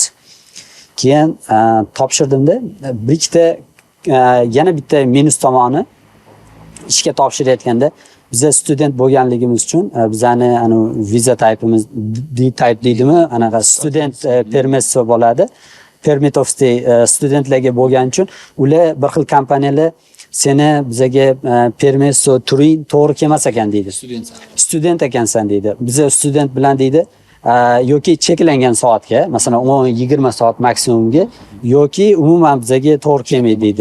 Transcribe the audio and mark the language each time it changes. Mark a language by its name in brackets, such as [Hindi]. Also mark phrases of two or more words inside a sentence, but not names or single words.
[Uzbek] Keyin topshirdimda, yana bitta minus tomoni ishga topshirayotganda biza student bo'lganligimiz uchun bizani viza typeimiz D-type deydimi, anaqa student permisi bo'ladi. [English] Permit of stay [Uzbek] studentlarga bo'lgani uchun ular bir xil kompaniyalar seni bizaga permiso turing to'g'ri kelmas ekan deydi. Student ekansan deydi. Biza student bilan deydi yoki cheklangan soatga, masalan 10-20 soat maksimumga yoki umuman bizaga to'g'ri kelmaydi deydi.